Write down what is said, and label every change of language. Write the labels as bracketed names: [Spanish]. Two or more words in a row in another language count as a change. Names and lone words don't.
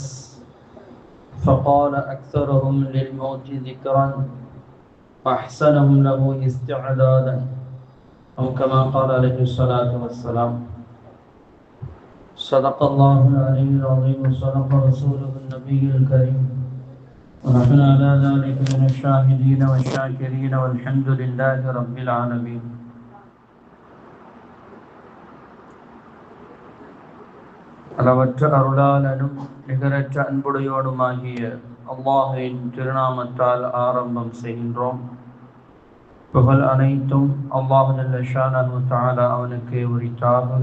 [Arabic] فقال: أكثرهم للموت ذكرا وأحسنهم له استعدادا، أو كما قال عليه الصلاة والسلام. صدق الله العلي العظيم وصدق رسوله النبي الكريم، ونحن على ذلك من الشاهدين والشاكرين والحمد لله رب العالمين. [Tamil] அளவற்ற அருளாளனும் நிகரற்ற அன்புடையோடுமாகிய அல்லாஹ்வின் திருநாமத்தால் ஆரம்பம் செய்கின்றோம். புகழ் அனைத்தும் [Arabic] الله جل شأنه تعالى [Tamil] அவனுக்கே உரித்தாகுக.